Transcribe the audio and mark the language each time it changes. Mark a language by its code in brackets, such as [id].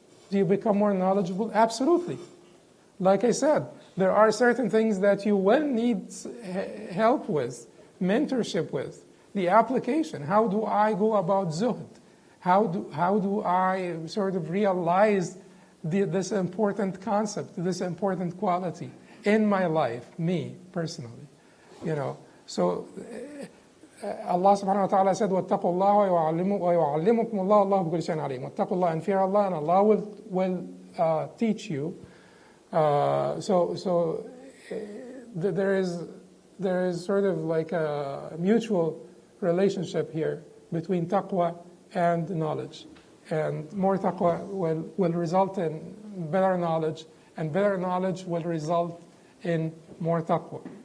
[en] Do you become more knowledgeable? Absolutely. Like I said, there are certain things that you will need help with, mentorship with, the application. How do I go about zuhd? How do I sort of realize this important concept, this important quality in my life, me personally? So Allah subhanahu wa ta'ala said, [ar] وَاتَّقُوا اللَّهَ وَيُعَلِّمُكُمُ اللَّهُ وَاللَّهُ بِكُلِّ شَيْءٍ عَلِيمٌ. وَاتَّقُوا اللَّهَ, [en] and fear Allah, and Allah will teach you. So there is sort of like a mutual relationship here between taqwa and knowledge. And more taqwa will result in better knowledge, and better knowledge will result in more taqwa.